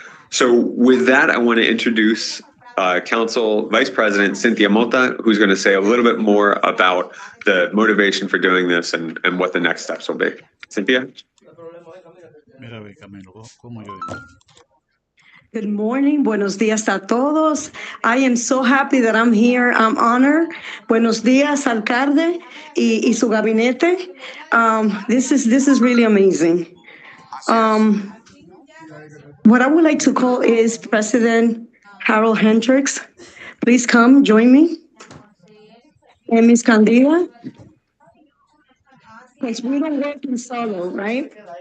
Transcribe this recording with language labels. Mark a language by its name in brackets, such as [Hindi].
[English] So with that, I want to introduce Council Vice President Cynthia Mota, who's going to say a little bit more about the motivation for doing this and what the next steps will be. Cynthia? Good morning. [Spanish] Buenos días a todos. [English] I am so happy that I'm here. I'm honored. [Spanish] Buenos días, alcalde y su gabinete. [English] This is really amazing. What I would like to call is President Harold Hendricks. Please come, join me. And Ms. Candida. Because we don't work in solo, right?